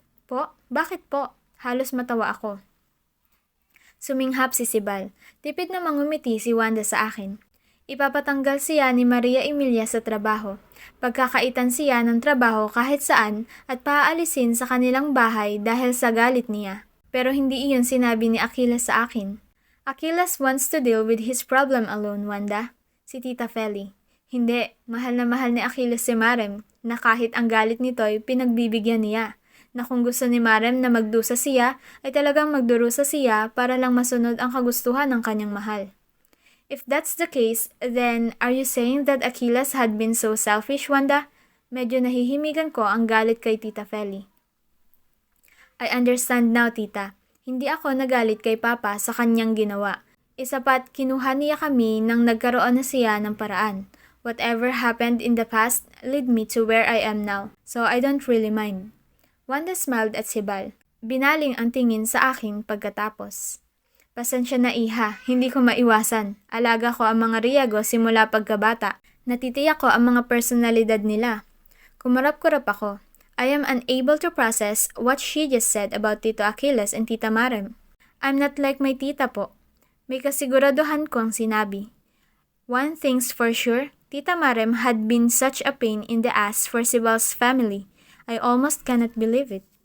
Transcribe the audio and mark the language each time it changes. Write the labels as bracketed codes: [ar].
[tl] Po? Bakit po? Halos matawa ako. Suminghap si Sibal. Tipid na mangumiti si Wanda sa akin. Ipapatanggal siya ni Maria Emilia sa trabaho. Pagkakaitan siya ng trabaho kahit saan at paaalisin sa kanilang bahay dahil sa galit niya. Pero hindi iyon sinabi ni Achilles sa akin. [en] Achilles wants to deal with his problem alone, Wanda. [tl] Si Tita Feli. Hindi, mahal na mahal ni Achilles si Marem na kahit ang galit nito'y pinagbibigyan niya. Na kung gusto ni Marem na magdusa siya, ay talagang magdurusa siya para lang masunod ang kagustuhan ng kanyang mahal. [en] If that's the case, then are you saying that Achilles had been so selfish, Wanda? [tl] Medyo nahihimigan ko ang galit kay Tita Feli. [en] I understand now, Tita. [tl] Hindi ako nagalit kay Papa sa kanyang ginawa. Isa pa't kinuha niya kami nang nagkaroon na siya ng paraan. [en] Whatever happened in the past led me to where I am now, so I don't really mind. Wanda smiled at Sibal. [tl] Binaling ang tingin sa akin pagkatapos. Pasensya na iha, hindi ko maiwasan. Alaga ko ang mga Riego simula pagkabata. Natitiyak ko ang mga personalidad nila. Kumarap-kurap ako. [en] I am unable to process what she just said about Tito Achilles and Tita Marem. I'm not like my tita po. [tl] May kasiguraduhan kong sinabi. [en] One thing's for sure, Tita Marem had been such a pain in the ass for Sibal's family. I almost cannot believe it.